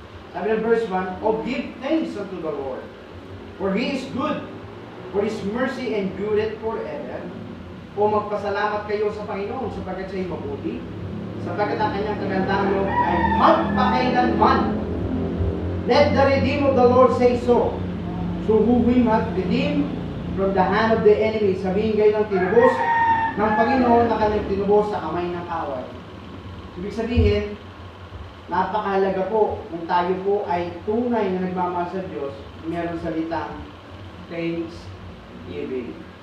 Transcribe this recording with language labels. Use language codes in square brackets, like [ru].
[tl] Sabi ng verse 1, [en] "Oh, give thanks unto the Lord, for He is good, for His mercy endureth forever. [tl] O magpasalamat kayo sa Panginoon sapagkat siya'y mabuti, sapagkat ang kanyang kagandang loob ay magpakailanman. [en] Let the redeemed of the Lord say so. So who Him hath redeemed from the hand of the enemy." [tl] Sabihin kayo ng tinubos ng Panginoon na kanyang tinubos sa kamay ng kaway. Ibig sabihin, napakahalaga po kung tayo po ay tunay na nagmamahal sa Diyos, meron salitang thanksgiving.